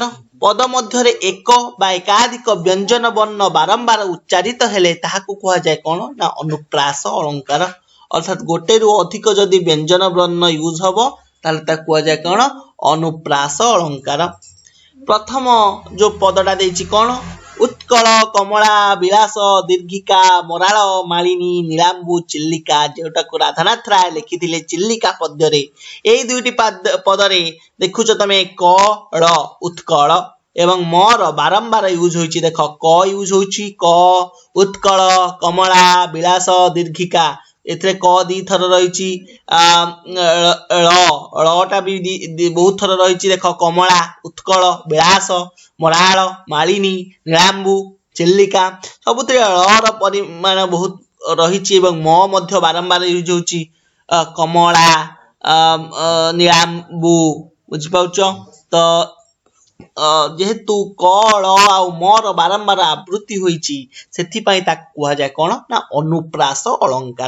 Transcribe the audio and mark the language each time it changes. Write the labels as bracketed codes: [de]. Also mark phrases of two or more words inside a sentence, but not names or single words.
[or] ପଦ ମଧ୍ୟ ରେ ଏକ ବା ଏକାଧିକ ବ୍ୟଞ୍ଜନ ବର୍ଣ୍ଣ ବାରମ୍ବାର ଉଚ୍ଚାରିତ ହେଲେ ତାହାକୁ କୁହା ଯାଏ କଣ ନା ଅନୁପ୍ରାସ ଅଳଙ୍କାର। ଅର୍ଥାତ ଗୋଟେ ରୁ ଅଧିକ ଯଦି ବ୍ୟଞ୍ଜନ ବର୍ଣ୍ଣ ୟୁଜ ହବ ତାହେଲେ ତା କୁହା ଯାଏ କଣ ଅନୁପ୍ରାସ ଅଳଙ୍କାର। ପ୍ରଥମ ଯୋ ପଦଟା ଦେଇଛି କଣ ଉତ୍କଳ କମଳା ବିଳାସ ଦୀର୍ଘିକା ମରାଳ ମାଳିନୀ ନୀଳାମ୍ବୁ ଚିଲିକା ଯୋଉଟାକୁ ରାଧାନାଥ ରାୟ ଲେଖିଥିଲେ ଚିଲିକା ପଦ୍ୟ ରେ ଏଇ ଦୁଇଟି ପଦ ରେ ଦେଖୁଛ ତମେ କ ଳ ଉତ୍କଳ ଏବଂ ମର ବାରମ୍ବାର ୟୁଜ ହୋଇଛି। ଦେଖ କ ୟୁଜ ହୋଇଛି କ ଉତ୍କଳ କମଳା ବିଳାସ ଦୀର୍ଘିକା ଏଥିରେ କ ଦୁଇ ଥର ରହିଛି ଳଟା ବି ବହୁତ ଥର ରହିଛି। ଦେଖ କମଳା ଉତ୍କଳ ବିଳାସ ମରାଳ ମାଳିନୀ ନୀଳାମ୍ବୁ ଚିଲିକା ସବୁଥିରେ ଳର ପରିମାଣ ବହୁତ ରହିଛି ଏବଂ ମ ମଧ୍ୟ ବାରମ୍ବାର ୟୁଜ ହେଉଛି କମଳା ନୀଳାମ୍ବୁ ବୁଝି ପାରୁଛ। ତ ଯେହେତୁ କ ଳ ଆଉ ମର ବାରମ୍ବାର ଆବୃତ୍ତି ହୋଇଛି ସେଥିପାଇଁ ତା କୁହା ଯାଏ କଣ ନା ଅନୁପ୍ରାସ ଅଳଙ୍କାର।